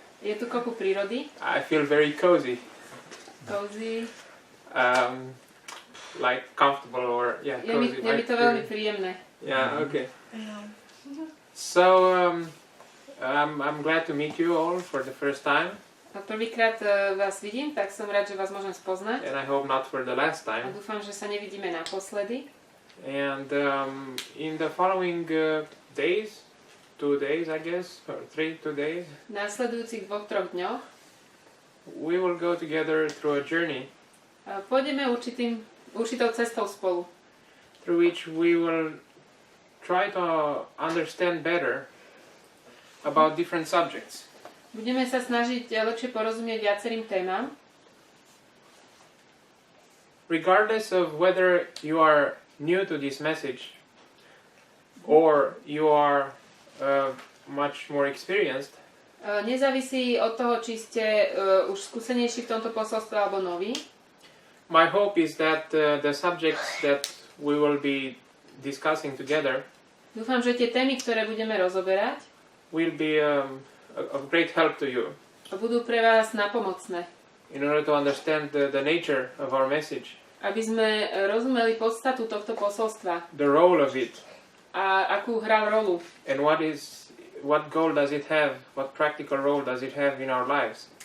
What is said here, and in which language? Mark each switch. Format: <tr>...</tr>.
<sk>Je tu kopu prírody.</sk> <en>I feel very cozy. Cozy. Like comfortable or yeah, cozy.</en> <sk>Je mi to veľmi príjemné.</sk> <en>Yeah, okay. So I'm glad to meet you all for the first time.</en> <sk>A prvýkrát vás vidím, tak som rád, že vás môžem spoznať.</sk> <en>And I hope not for the last</en> <sk>A</sk> <en>time.</en> <sk>dúfam, že sa nevidíme naposledy.</sk> <en>And in the following days, 2 days I guess, or 2 days,</en> <sk>V následujúcich 2-3 dňoch</sk> <en>we will go together through a journey</en> <sk>pôjdeme určitou cestou spolu,</sk> <en>through which we will try to understand better about different subjects.</en> <sk>Budeme sa snažiť lepšie porozumieť viacerým témam.</sk> <en>Regardless of whether you are new to this message or you are much more experienced,</en> <sk>Nezávisí od toho, či ste už skúsenejší v tomto posolstve alebo noví.</sk> <en>my hope is that the subjects that we will be discussing together</en> <sk>Dúfam, že tie témy, ktoré budeme rozoberať,</sk> <en>will be of great help to you</en> <sk>budú pre vás napomocné,</sk> <en>in order to understand the nature of our message,</en> <sk>aby sme rozumeli podstatu tohto posolstva</sk> <en>the role of it,</en> <sk>a akú hral rolu</sk> <en>and what goal does it have, what practical role does it have in our lives.</en>